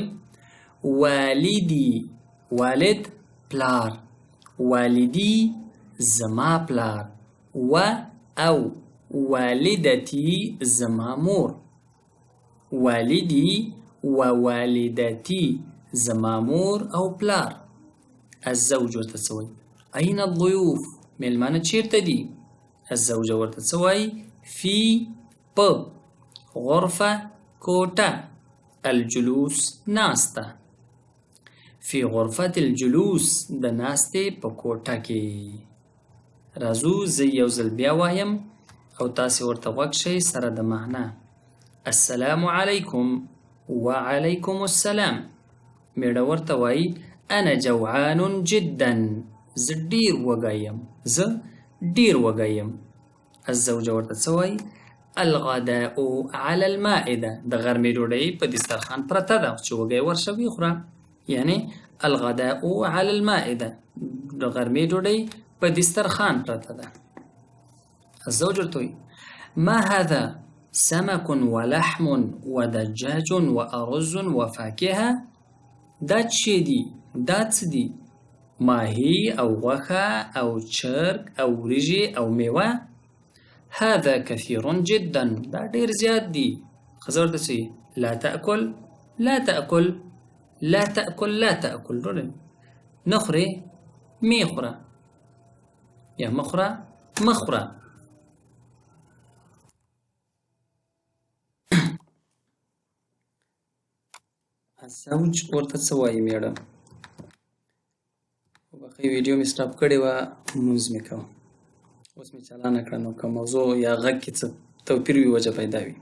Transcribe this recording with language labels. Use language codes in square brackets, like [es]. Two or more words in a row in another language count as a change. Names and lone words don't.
[ps] والدي، والد پلار، والدي زما پلار، و او والدتي زما مور، [ar] والدي و والدتي [ps] زما مور او پلار. الزوج ورته څه وایي؟ [ar] اين الضيوف، [ps] میلمانه چیرته دي؟ الزوجه ورته څه وایي؟ فی په غرفه کوټه، الجلوس ناسته، [ar] فی غرفة الجلوس [ps] د ناستې په کوټه کې. راځو زه یو ځل بیا وایم او تاسې ورته غوږ شئ سره د معنا. [ar] السلام علیکم وعلیکم السلام. [ps] میړه ورته وایي [ar] انا جوعان جدا، [ps] زه ډیر وږی یم، زه ډیر وږی یم. الزوجه ورته څه وایي؟ [ar] الغداء على المائده، [ps] د غرمې ډوډۍ په دسترخوان پرته ده چې وږی ورشه ویې خوره. [ar] یعنی الغداء على المائده، [ps] د غرمې ډوډۍ په دسترخوان پرته ده. [ar] الزوج [ps] ورته وایي [ar] ما هذا سمك ولحم ودجاج وأرز وفاكهة. [ps] دا څه دي؟ دا څه دي؟ ماهي او غوښه او چرګ او وریژې او میوه. [ar] هذا كثير جدا، [ps] دا ډیر زیات دي. ښځه ورته څه [ar] لا تأكل لا تأكل لا تأكل لا تأكل، [ps] نه خورې مې خوره یا مه خوره مه خوره. الزوج ورته څه وایي میړه؟ وبخښئ ویډیو مې سټاپ کړې وه، لمونځ مې کوه، اوس مې چالانه کړه، نو که موضوع یا غږ کې څه توپیر وي وجه پیدا وي.